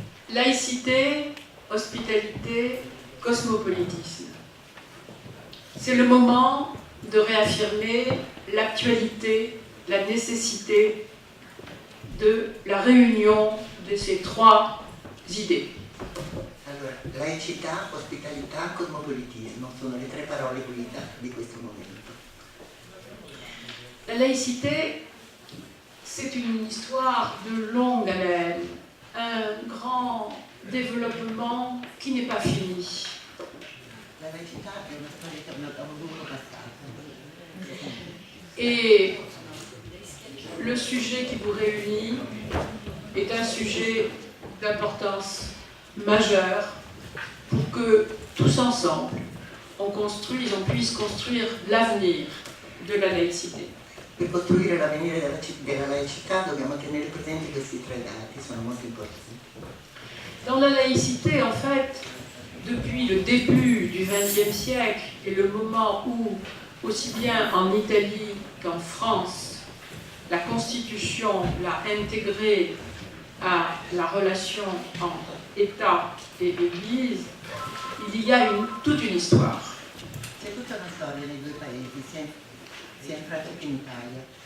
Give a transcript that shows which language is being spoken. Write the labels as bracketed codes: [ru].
[fr] Laïcité, hospitalité, cosmopolitisme. C'est le moment de réaffirmer l'actualité, la nécessité de la réunion de ces trois idées. [it] Allora, laicità, ospitalità, cosmopolitismo sono le tre parole guida di questo momento. [fr] La laïcité, c'est une histoire de longue haleine, un grand développement qui n'est pas fini. [it] La laicità è una storia che ha un lungo passato. [fr] Et le sujet qui vous réunit est un sujet d'importance majeure pour que tous ensemble on puisse construire l'avenir de la laïcité. [it] Per costruire l'avvenire della laicità dobbiamo tenere presenti questi tre dati, sono molto importanti. [fr] Dans la laïcité, en fait, depuis le début du XXe siècle et le moment où, aussi bien en Italie qu'en France, la Constitution l'a intégré à la relation entre État et Église, il y a toute une histoire. [it] C'è tutta una storia nei due paesi, sia in Francia che in Italia.